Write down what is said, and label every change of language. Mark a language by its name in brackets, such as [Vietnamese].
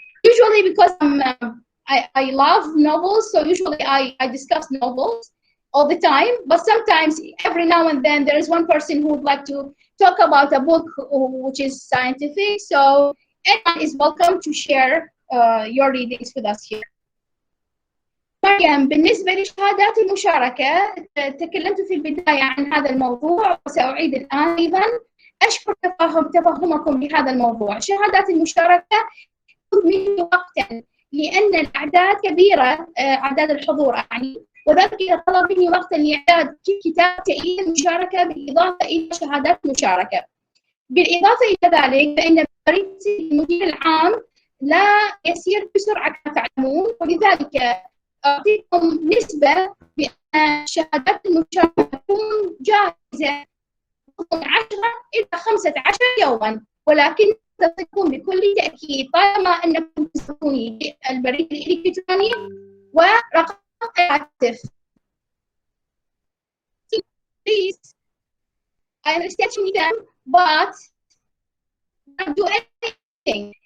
[English] Usually because I love novels, so usually I discuss novels all the time, but sometimes every now and then there is one person who would like to talk about a book which is scientific, so anyone is welcome to share your readings with us here. [Arabic] مريم، بالنسبة لشهادات المشاركة تكلمت في البداية عن هذا الموضوع وسأعيد الآن أيضا. أشكر تفهمكم لهذا الموضوع. شهادات المشاركة تأخذ مني وقتا لأن الأعداد كبيرة، أعداد الحضور يعني، وذلك طلب مني وقتا لإعداد كتاب تأييد المشاركة بالإضافة إلى شهادات المشاركة. بالإضافة إلى ذلك فإن بريد المدير العام لا يسير بسرعة كما تعلمون، ولذلك أعطيكم نسبة بأن شهادات المشاركة تكون جاهزة من 10 إلى 15 يوما، ولكن تصلكم بكل تأكيد طالما أنكم تسألوني البريد الإلكتروني ورقم الهاتف. [English] Please, I understand you need them, but don't do anything.